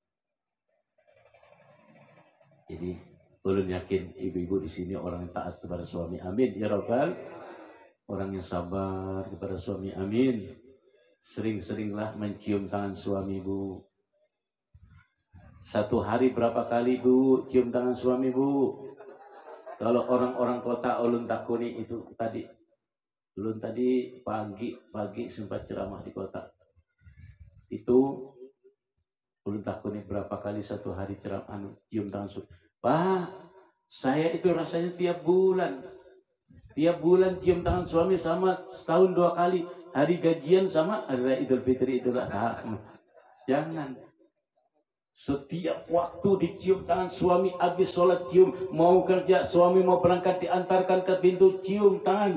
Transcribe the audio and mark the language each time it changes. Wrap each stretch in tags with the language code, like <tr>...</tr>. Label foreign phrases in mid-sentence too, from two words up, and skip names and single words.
<bjn>Jadi ulun yakin ibu-ibu di sini orang yang taat kepada suami,</bjn> <ar>amin ya rabbal.</ar> <id>Orang yang sabar kepada suami, amin. Sering-seringlah mencium tangan suami, Bu. Satu hari berapa kali, Bu, cium tangan suami, Bu?</id> <bjn>Kalau orang-orang kota ulun takuni itu tadi. Ulun tadi pagi sempat ceramah di kota. Itu ulun takuni berapa kali satu hari ceramah cium tangan suami.</bjn> <id>Pak, saya itu rasanya tiap bulan cium tangan suami, sama setahun 2 kali. Hari gajian sama hari Idul Fitri, Idul Adha. Jangan. Setiap waktu dicium tangan suami, habis sholat cium, mau kerja suami mau berangkat diantarkan ke pintu cium tangan.</id>